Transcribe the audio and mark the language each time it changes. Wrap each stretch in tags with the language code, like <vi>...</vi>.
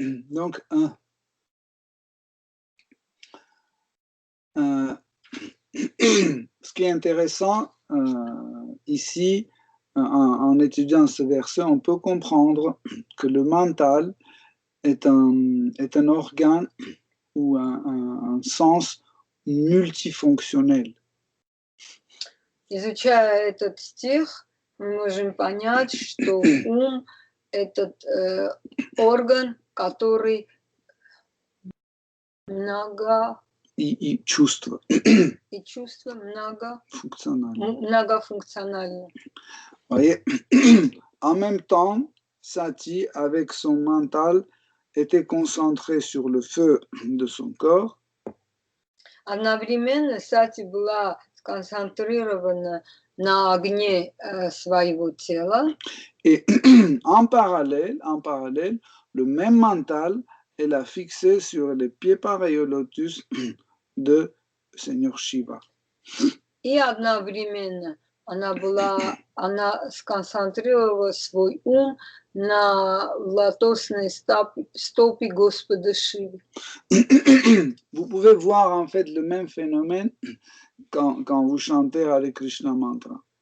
<fr>Donc, ce qui est intéressant ici, en étudiant ce verset, on peut comprendre que le mental est un organe ou un sens multifonctionnel.</fr> <ru>Изучая этот стих, мы можем понять, что ум – этот орган, который И чувства. И чувства Многофункциональны.</ru> <fr>Vous voyez, en même temps, Sati, avec son mental, était concentré sur le feu de son corps.</fr> <ru>Одновременно Сати была сконцентрирована на огне своего тела.</ru> <fr>Et en parallèle, le même mental, elle a fixé sur les pieds pareils au lotus de Seigneur Shiva.</fr> <ru>И одновременно она сконцентрировала свой ум на лотосной стопе Господа Шивы.</ru> <fr>Vous pouvez voir en fait le même phénomène quand vous chantez Hare Krishna mantra.</fr>